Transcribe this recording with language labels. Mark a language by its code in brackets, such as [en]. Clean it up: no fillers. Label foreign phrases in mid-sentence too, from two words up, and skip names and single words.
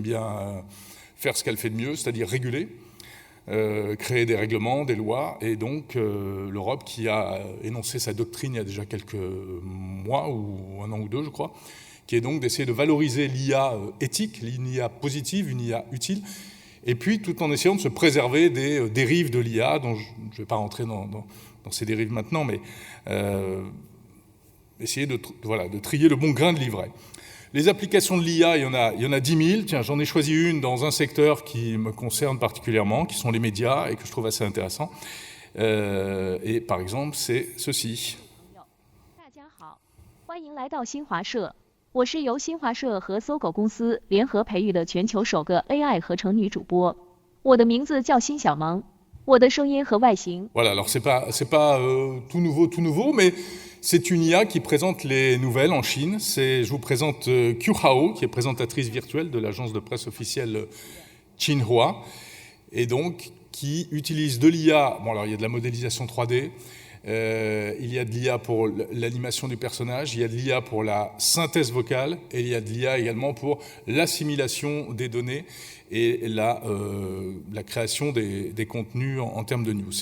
[fr] bien faire ce qu'elle fait de mieux, c'est-à-dire réguler, créer des règlements, des lois, et donc l'Europe qui a énoncé sa doctrine il y a déjà quelques mois, ou un an ou deux, je crois, qui est donc d'essayer de valoriser l'IA éthique, l'IA positive, une IA utile, et puis tout en essayant de se préserver des dérives de l'IA, dont je ne vais pas rentrer dans ces dérives maintenant, mais essayer de trier le bon grain de livret. Les applications de l'IA, il y en a 10 000. Tiens, j'en ai choisi une dans un secteur qui me concerne particulièrement, qui sont les médias, et que je trouve assez intéressant. Et par exemple, c'est ceci. [zh] 欢迎来到新华社，我是由新华社和搜狗公司联合培育的全球首个 AI 合成女主播。我的名字叫辛小萌，我的声音和外形。 [fr] Voilà, alors c'est pas tout nouveau, mais c'est une IA qui présente les nouvelles en Chine. Je vous présente Qiu Hao, qui est présentatrice virtuelle de l'agence de presse officielle Xinhua, et donc qui utilise de l'IA. Bon, alors il y a de la modélisation 3D. Il y a de l'IA pour l'animation du personnage, il y a de l'IA pour la synthèse vocale, et il y a de l'IA également pour l'assimilation des données et la création des contenus en termes de news.